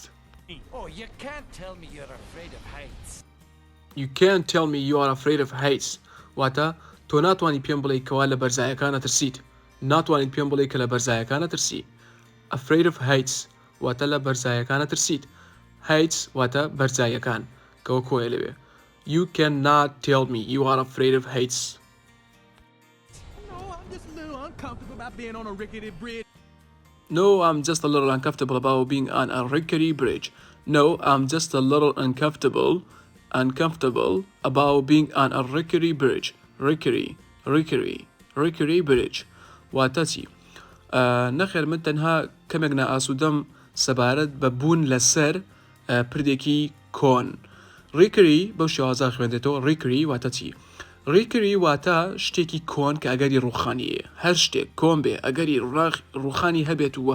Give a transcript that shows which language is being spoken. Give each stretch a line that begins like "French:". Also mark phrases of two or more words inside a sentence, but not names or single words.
English: Oh, you can't tell me you're afraid of heights. You can't tell me you are afraid of heights
Central Kurdish: واتە تۆ ناتوانانی پێم بڵێ کەوا لە بەرزایەکانە ترسیت ناتوانیت پێم بڵێ کە لە بەرزایەکانە ترسی
English: afraid of heights
Central Kurdish: واتە لە بەرزایەکانە ترسیت heights واتە بەرزایەکان کەوە کۆیە لەوێ
English: You cannot tell me you are afraid of heights. uncomfortable about being on a rickety bridge. No, I'm just a little uncomfortable about being on a rickety bridge. No, I'm just a little uncomfortable about being on a rickety bridge. Rickety bridge.
Central Kurdish: واتاتي نەخێر من تەنها کەمێک نائاسوودەم سەبارەت بە بوون لەسەر پردێکی کۆن. ریکری بەو شێوازە خوێندێتەوە ریکری واتە چی؟ ریکری واتە شتێکی کۆن کە ئەگەری ڕوخانیە هەر شتێک کۆن بێ ئەگەری ڕوخانی هەبێت و